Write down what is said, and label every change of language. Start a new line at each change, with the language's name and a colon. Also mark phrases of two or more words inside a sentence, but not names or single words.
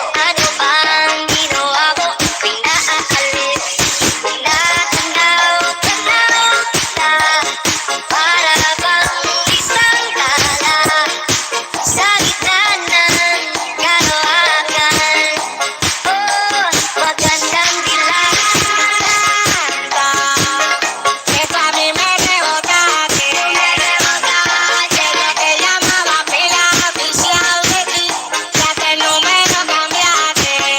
Filipino: Ano bang ginawa ko? Pinaaaliw. Tanaw kita. Para bang isang tala sa gitna ng karawakan. Oh, magandang dilag.
Spanish: Esa a mí me rebotaste, desde que llamaba pila oficial de ti, ya que el número cambiaste.